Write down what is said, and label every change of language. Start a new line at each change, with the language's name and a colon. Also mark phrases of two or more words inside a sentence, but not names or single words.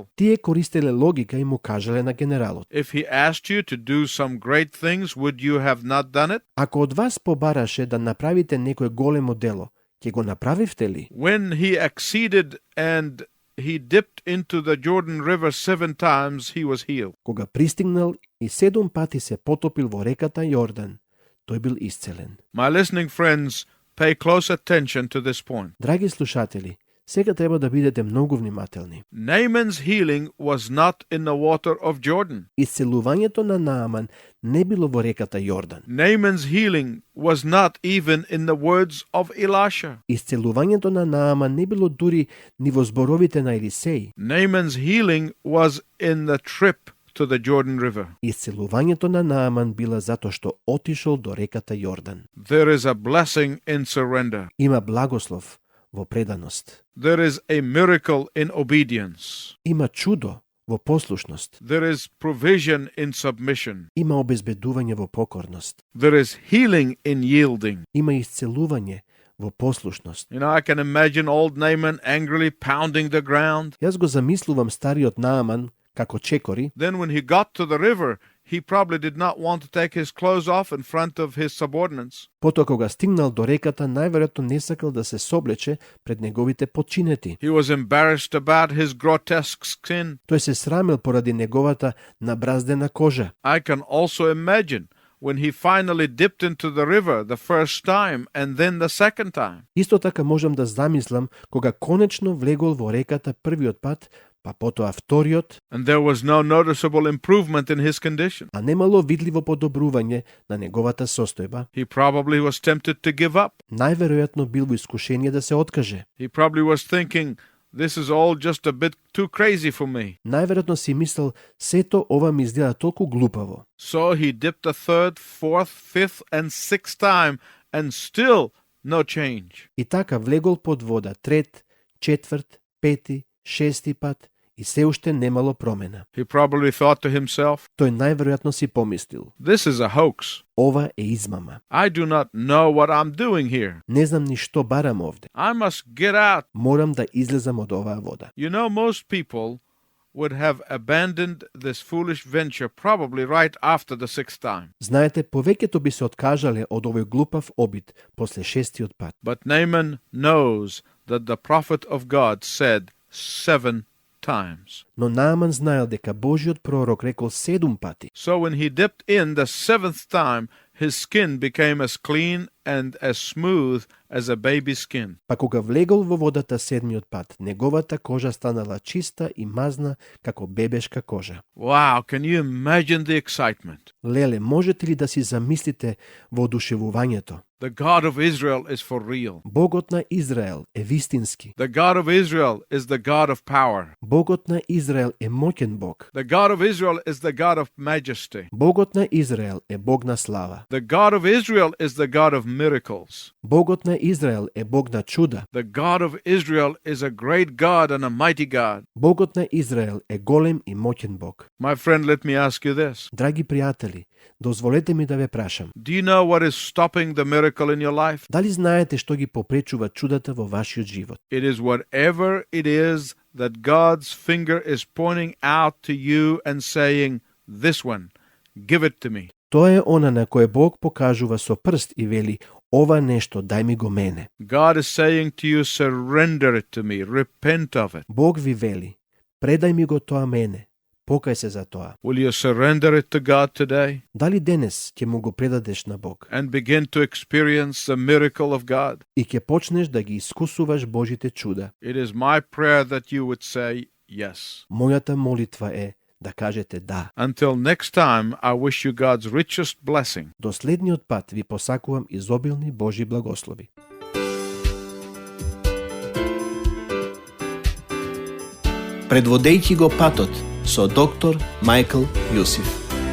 Macedonian: Тие користеле логика и му кажале на генералот:
English: if he asked you to do some great things, would you have not done it?
Macedonian: Ако од вас побараше да направите некое големо дело, ќе го направивте ли?
English: When he acceded and he dipped into the Jordan River 7 times, he was healed.
Macedonian: Кога пристигнал и 7 пати се потопил во реката Јордан, тој бил исцелен.
English: My listening friends, pay close attention to this point.
Macedonian: Драги слушатели, сега треба да бидете многу внимателни.
English: Naaman's healing was not in the water of Jordan.
Macedonian: Исцелувањето на Нааман не било во реката Јордан.
English: Naaman's healing was not even in the words of Elisha.
Macedonian: Исцелувањето на Нааман не било дури ни во зборовите на Елисеј.
English: Naaman's healing was in the trip to the Jordan River.
Macedonian: Исцелувањето на Нааман била затоа што отишол до реката Јордан.
English: There is a blessing in surrender.
Macedonian: Има благослов во преданост.
English: There is a miracle in obedience.
Macedonian: Има чудо во послушност.
English: There is provision in submission.
Macedonian: Има обезбедување во покорност.
English: There is healing in yielding.
Macedonian: Има исцелување во послушност.
English: You know, I can imagine old Naaman angrily pounding the ground.
Macedonian: Јас го замислувам стариот Нааман како чекори.
English: Then when he got to the river, he probably did not want to take his clothes off in front of his subordinates.
Macedonian: Потоа кога стигнал до реката, најверојатно не сакал да се соблече пред неговите подчинети.
English: He was embarrassed about his grotesque skin.
Macedonian: Тој се срамил поради неговата набраздена кожа.
English: I can also imagine when he finally dipped into the river the first time and then the second time.
Macedonian: Исто така можам да замислам кога конечно влегол во реката првиот пат, па потоа вториот,
English: and there was no noticeable improvement in his condition.
Macedonian: а немало видливо подобрување на неговата состојба.
English: He probably was tempted to give up.
Macedonian: Најверојатно бил во искушение да се откаже.
English: He probably was thinking, this is all just a bit too crazy for me.
Macedonian: Најверојатно си мислел, сето ова ми изгледа толку глупаво.
English: So he dipped a third, fourth, fifth, and sixth time, and still no change.
Macedonian: И така влегол под вода трет, четврт, пети, шести пат и се уште немало промена.
English: He probably thought to himself,
Macedonian: Тој најверојатно си помислил,
English: this is a hoax.
Macedonian: ова е измама.
English: I do not know what I'm doing here.
Macedonian: Не знам ни што барам овде.
English: I must get out.
Macedonian: Морам да излезам од оваа вода.
English: You know, most people would have abandoned this foolish venture probably right after the sixth time.
Macedonian: Знаете, повеќето би се откажале од овој глупав обид после шестиот пат.
English: But Naaman knows that the prophet of God said 7 times.
Macedonian: Но Нааман знаел дека Божиот пророк рекол 7 пати.
English: So when he dipped in the 7th time, his skin became as clean and as smooth as a baby's skin.
Macedonian: Па кога влегол во водата седмиот пат, неговата кожа станала чиста и мазна како бебешка кожа.
English: Wow, can you imagine the excitement?
Macedonian: Леле, можете ли да си замислите воодушевувањето?
English: The God of Israel is for real.
Macedonian: Богот на Израел е вистински.
English: The God of Israel is the God of power.
Macedonian: Богот на Израел е моќен Бог.
English: The God of Israel is the God of majesty.
Macedonian: Богот на Израел е Бог на слава.
English: The God of Israel is the God of miracles.
Macedonian: Богот на Израел е Бог на чуда.
English: The God of Israel is a great God and a mighty God.
Macedonian: Богот на Израел е голем и моќен Бог.
English: My friend, let me ask you this.
Macedonian: Драги пријатели, дозволете ми да ве прашам.
English: Do you know what is stopping the miracle in your life?
Macedonian: Дали знаете што ги попречува чудата во вашиот живот?
English: It is whatever it is that God's finger is pointing out to you and saying, this one, give it to me.
Macedonian: Тоа е она на кое Бог покажува со прст и вели, ова нешто дај ми го мене.
English: God is saying to you, surrender it to me, repent of it.
Macedonian: Бог ви вели, предај ми го тоа мене, покај се за тоа.
English: Will you surrender it to God today
Macedonian: Дали денес ќе му го предадеш на Бог
English: and begin to experience the miracle of God?
Macedonian: и ќе почнеш да ги искусуваш Божите чуда?
English: It is my prayer that you would say yes.
Macedonian: Мојата молитва е да кажете да.
English: Until next time, I wish you God's richest blessing.
Macedonian: До следниот пат ви посакувам изобилни Божји благослови. Предводејќи го патот со доктор Мајкл Јусиф.